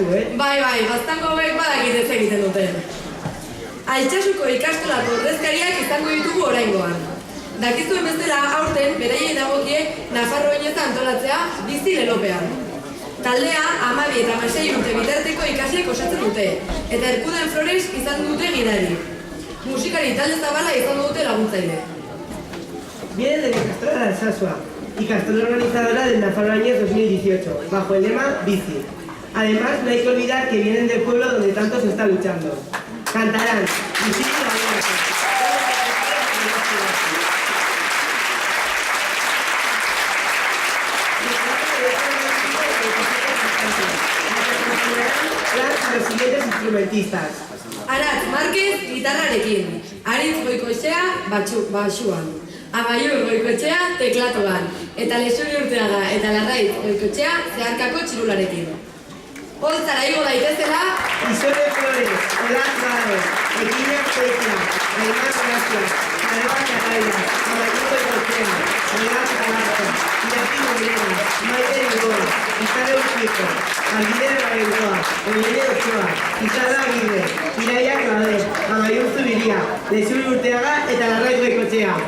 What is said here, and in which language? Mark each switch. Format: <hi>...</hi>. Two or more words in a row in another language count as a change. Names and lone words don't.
<eu>Bai, gaztango hauek badakit ez egiten duten. Altsasuko ikastolako ordezkariak izango ditugu oraingoan. Dakizuen bezala aurten beraiei dagokie Nafarroa Oinez antolatzea bizi lelopean. Taldea 12 eta 16 urte bitarteko ikasleek osatzen dute, eta Erkuden Flores izan dute gidari. Musikari talde zabala izango dute laguntzaile.</eu> <es>Viene de la Ikastola de Alsasua, Ikastola organizadora del Nafarroa Oinez 2018, bajo el lema Bici. Además, no hay que olvidar que vienen del pueblo donde tanto se está luchando. Cantarán Bici y la a los siguientes instrumentistas.</es> <eu>Aratz Márquez, gitarrarekin. Aritz Goikoetxea, baxuan. Amaiur Goikoetxea, teklatuan. Eta Lexuri Urteaga eta Larraiz Goikoetxea, zeharkako txirularekin. Holtzara igo daitezela, Isole Flores, Olaz Barros, Eginak Tekla, Aimar Gracia, Aroa Carrera, Amaiur Goikoetxea, Olaz Barros, Iñaki Morena, Maite Igoa, Izarre Urquijo, Albide Rabengoa, Eugene Ochoa, Izarra Aguirre, Iraia Claver, Amaiur Zubiria, Lexuri Urteaga eta Larraiz Goikoetxea.</eu>